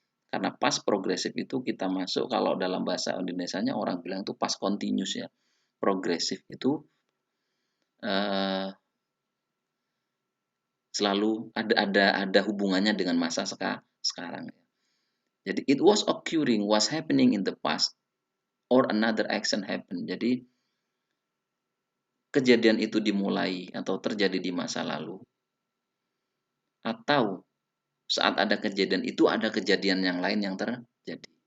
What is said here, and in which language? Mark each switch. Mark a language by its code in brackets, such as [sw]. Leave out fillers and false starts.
[id] Karena past progressive itu kita masuk, kalau dalam bahasa Indonesianya orang bilang itu past continuous ya. Progressive itu selalu ada hubungannya dengan masa sekarang. [en] Jadi it was occurring, was happening in the past, or another action happened. [id] Jadi kejadian itu dimulai atau terjadi di masa lalu, atau saat ada kejadian itu ada kejadian yang lain yang terjadi.